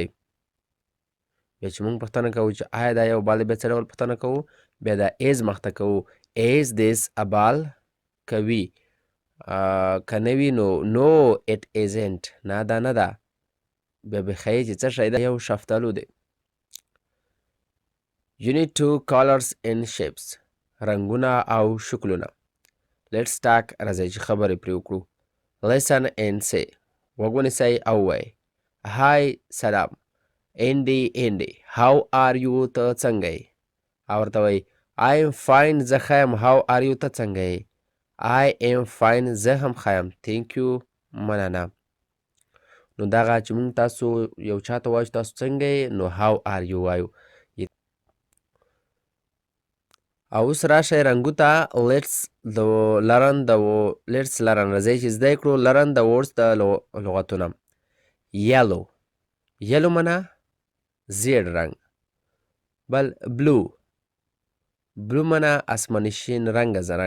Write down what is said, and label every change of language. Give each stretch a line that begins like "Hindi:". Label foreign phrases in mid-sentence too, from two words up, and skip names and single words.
Pashto: بیا چې مونږ پوښتنه کوو چې آیا دا یو بال دی، بیا څه ډول پوښتنه کوو؟ بیا دا ایز مخته کوو.
English: is this a ball
Pashto: که وي، که نه وي نو نو
English: it isn't,
Pashto: نه دا نه ده. بیا به ښیي چې څه شی ده، یو شفتالو دی.
English: You need two colors and shapes،
Pashto: رنګونه او شکلونه.
English: Let's talk،
Pashto: راځئ چې خبرې پرې وکړو.
English: Listen and say،
Pashto: غوږ ونیسئ او وایئ.
English: Hi، سلام. Andy، Andy، how are you،
Pashto: ته څنګه یې؟ او ورته وایي
English: I am fine،
Pashto: زه ښه یم.
English: How are you،
Pashto: ته څنګه یې؟
English: I am fine،
Pashto: زه هم ښه یم.
English: Thank you،
Pashto: مننه. نو دغه چې مونږ تاسو یو چا ته وایو چې تاسو څنګه یې، نو
English: how are you
Pashto: وایو. او اوس راشئ رنګو ته.
English: let's learn,
Pashto: راځئ چې زده کړو لرن د words د لغتونه.
English: yellow, yellow
Pashto: منه زیړ رنګ. بل
English: blue, blue
Pashto: منه اسماني شین رنګه رنګ.